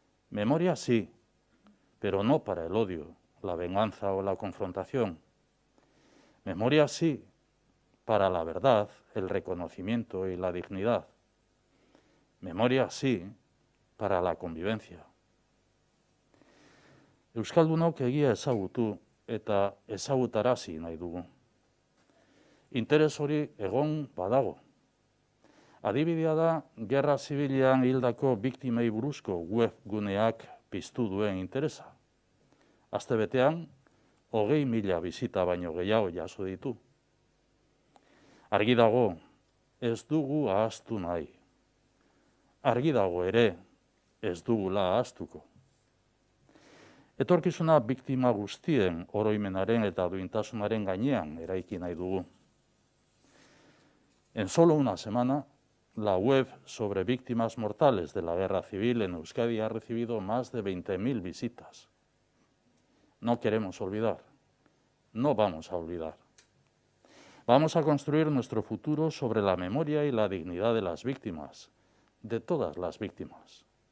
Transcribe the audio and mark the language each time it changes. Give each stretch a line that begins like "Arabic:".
Spanish: Memoria sí, pero no para el odio, la venganza o la confrontación. Memoria sí, para la verdad, el reconocimiento y la dignidad. Memoria sí, para la convivencia.
Basque: Euskaldunok egia ezagutu eta ezagutarazi nahi dugu. Interes hori egon badago. Adibidea da, gerra zibilean hildako biktimei buruzko webguneak piztu duen interesa. Astebetean, 20.000 bisita baino gehiago jaso ditu. Argi dago, ez dugu ahaztu nahi. Argi dago ere, ez dugula ahaztuko. Etorkizuna biktima guztien oroimenaren eta duintasunaren gainean eraiki nahi dugu.
Spanish: En solo una semana, la web sobre víctimas mortales de la guerra civil en Euskadi ha recibido más de 20.000 visitas. No queremos olvidar, no vamos a olvidar. Vamos a construir nuestro futuro sobre la memoria y la dignidad de las víctimas, de todas las víctimas.